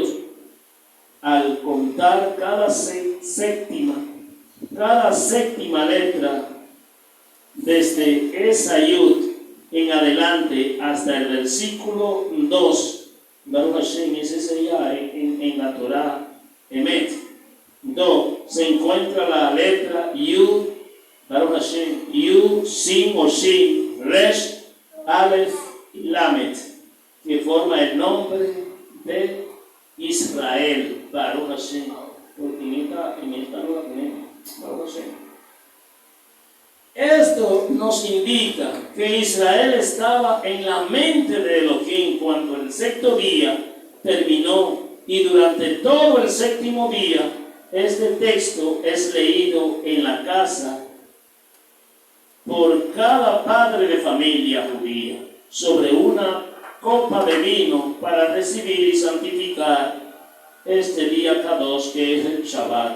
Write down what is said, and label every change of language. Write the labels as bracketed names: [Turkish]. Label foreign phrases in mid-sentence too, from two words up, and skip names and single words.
[Spanish] Al contar cada séptima letra, desde esa Yud en adelante hasta el versículo 2, [Hebrew] ברוך השם, [Spanish] es ese ya en la Torá, Emet, 2, se encuentra la letra Yud, [Hebrew] ברוך השם, [Spanish] Yud, Sin o Shin, Resh, Aleph y Lamet, que forma el nombre de Israel, [Hebrew] ברוך השם, [Spanish] porque en esta no la tenemos, [Hebrew] ברוך השם. [Spanish] Esto nos indica que Israel estaba en la mente de Elohim cuando el sexto día terminó, y durante todo el séptimo día este texto es leído en la casa por cada padre de familia judía sobre una copa de vino para recibir y santificar este día Kadosh, que es el Shabbat.